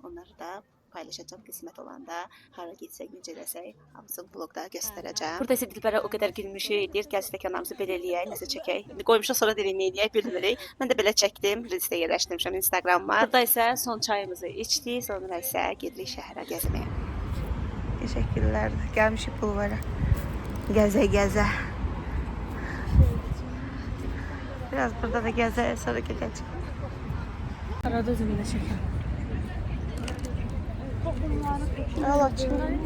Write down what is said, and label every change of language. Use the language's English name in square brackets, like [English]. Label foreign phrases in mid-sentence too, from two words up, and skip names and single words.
[Azerbaijani] Onları da paylaşacağım qismət olanda. Hara getsək, necə eləsək, hamısını vloqda göstərəcəm. Burada isə Dilbərə o qədər gülmüşük, deyir, gəl stəkanlarımızı belə eləyək, nəsə çəkək. İndi qoymuşuq, sonra deyirik, nə eləyək, bilmirik. Mən də belə çəkdim, Reelsdə yerləşdirmişəm Instagram'a. Burada isə son çayımızı içdik, sonra isə gedirik şəhərə gəzməyə. [Turkish] Teşekkürler. Gelmişik bulvara. Geze geze. Biraz burada da geze, sonra gideceğim. Arada özümle çekin. Allah aşkına.